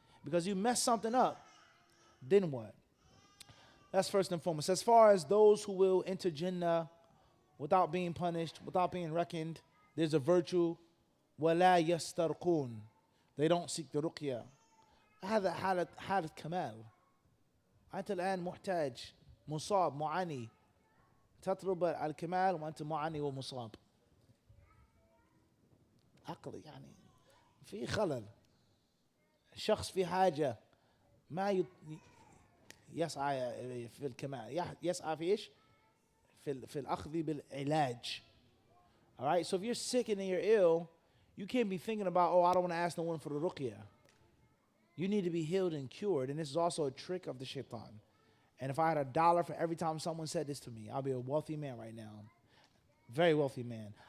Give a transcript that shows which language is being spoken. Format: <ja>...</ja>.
<en>Because you mess something up, then what? That's first and foremost. As far as those who will enter Jannah without being punished, without being reckoned, there's a virtue.</en> <ar>وَلَا يَسْتَرْقُونَ.</ar> <en>They don't seek the ruqya.</en> <ar>هذا حالة كمال. أنت الآن محتاج مصاب معاني تطلب الكمال وأنت معاني ومصاب. عقلي يعني في خلل. شخص في حاجة ما يسعى في الكمال. يسعى في إيش؟ في الأخذ بالعلاج.</ar> <en>All right, so if you're sick and you're ill, you can't be thinking about, I don't want to ask no one for the ruqya. You need to be healed and cured, and this is also a trick of the shaitan. And if I had $1 for every time someone said this to me, I'll be a wealthy man right now. Very wealthy man.</en>